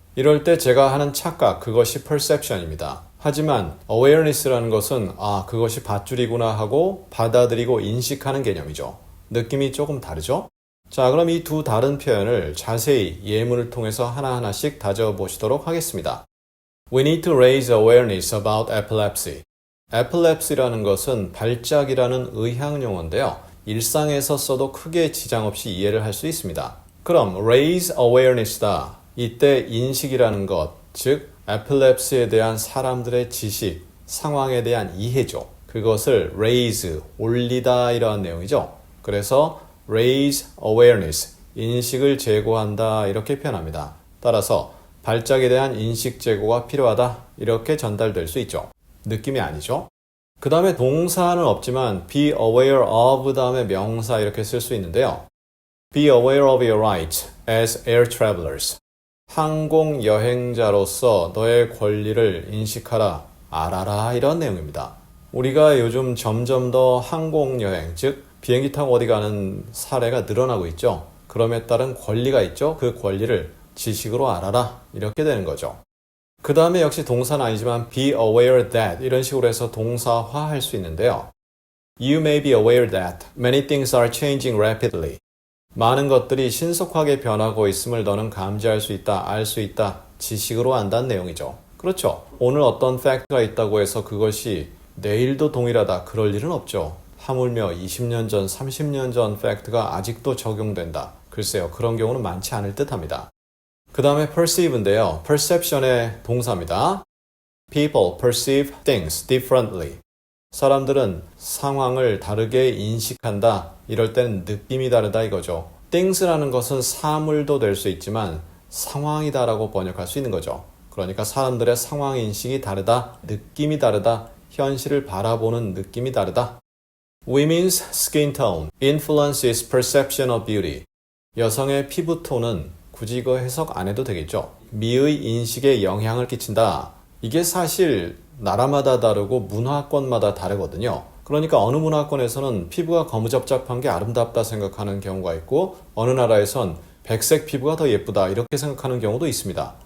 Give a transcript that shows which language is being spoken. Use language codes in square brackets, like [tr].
[ko] 이럴 때 제가 하는 착각, 그것이 perception입니다. 하지만 awareness라는 것은 그것이 밧줄이구나 하고 받아들이고 인식하는 개념이죠. 느낌이 조금 다르죠? 자, 그럼 이 두 다른 표현을 자세히 예문을 통해서 하나하나씩 다져보시도록 하겠습니다. [en] We need to raise awareness about epilepsy. [ko] epilepsy라는 것은 발작이라는 의학 용어인데요. 일상에서 써도 크게 지장 없이 이해를 할 수 있습니다. 그럼 raise awareness다. 이때 인식이라는 것, 즉 epilepsy에 대한 사람들의 지식, 상황에 대한 이해죠. 그것을 raise, 올리다 이러한 내용이죠. 그래서 raise awareness, 인식을 제고한다 이렇게 표현합니다. 따라서 발작에 대한 인식 제고가 필요하다 이렇게 전달될 수 있죠. 느낌이 아니죠. 그 다음에 동사는 없지만 be aware of 다음에 명사 이렇게 쓸 수 있는데요. [en] Be aware of your rights as air travelers. [ko] 항공 여행자로서 너의 권리를 인식하라, 알아라 이런 내용입니다. 우리가 요즘 점점 더 항공 여행, 즉 비행기 타고 어디 가는 사례가 늘어나고 있죠. 그럼에 따른 권리가 있죠. 그 권리를 지식으로 알아라 이렇게 되는 거죠. 그 다음에 역시 동사는 아니지만 be aware that 이런 식으로 해서 동사화할 수 있는데요. [en] You may be aware that many things are changing rapidly. [ko] 많은 것들이 신속하게 변하고 있음을 너는 감지할 수 있다, 알 수 있다, 지식으로 안다는 내용이죠. 그렇죠. 오늘 어떤 팩트가 있다고 해서 그것이 내일도 동일하다, 그럴 일은 없죠. 하물며 20년 전, 30년 전 팩트가 아직도 적용된다. 글쎄요, 그런 경우는 많지 않을 듯합니다. 그 다음에 perceive인데요. perception의 동사입니다. [en] People perceive things differently. [ko] 사람들은 상황을 다르게 인식한다. 이럴 때는 느낌이 다르다 이거죠. things라는 것은 사물도 될 수 있지만 상황이다라고 번역할 수 있는 거죠. 그러니까 사람들의 상황 인식이 다르다, 느낌이 다르다, 현실을 바라보는 느낌이 다르다. [en] Women's skin tone influences perception of beauty. [ko] 여성의 피부톤은 굳이 이거 해석 안 해도 되겠죠. 미의 인식에 영향을 끼친다. 이게 사실 나라마다 다르고 문화권마다 다르거든요. 그러니까 어느 문화권에서는 피부가 거무잡잡한 게 아름답다 생각하는 경우가 있고 어느 나라에선 백색 피부가 더 예쁘다 이렇게 생각하는 경우도 있습니다.